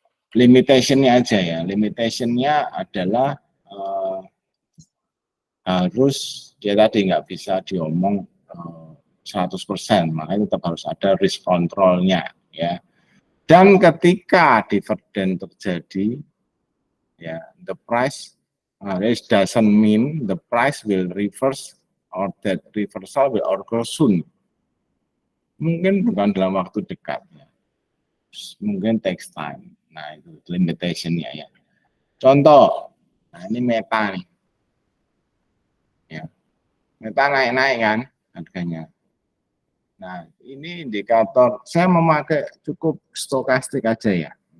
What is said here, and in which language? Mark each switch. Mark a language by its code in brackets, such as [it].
[id] Limitationnya aja ya, limitationnya adalah harus dia tadi nggak bisa diomong 100%, makanya tetap harus ada risk controlnya ya. Dan ketika divergence terjadi, ya [en] the price this doesn't mean the price will reverse or that reversal will occur soon. [id] Mungkin bukan dalam waktu dekat, ya. Mungkin [en] takes time. [id] Nah itu limitationnya ya. Contoh, nah ini meta nih, ya meta naik-naik kan harganya. Nah ini indikator, saya memakai cukup stokastik aja ya.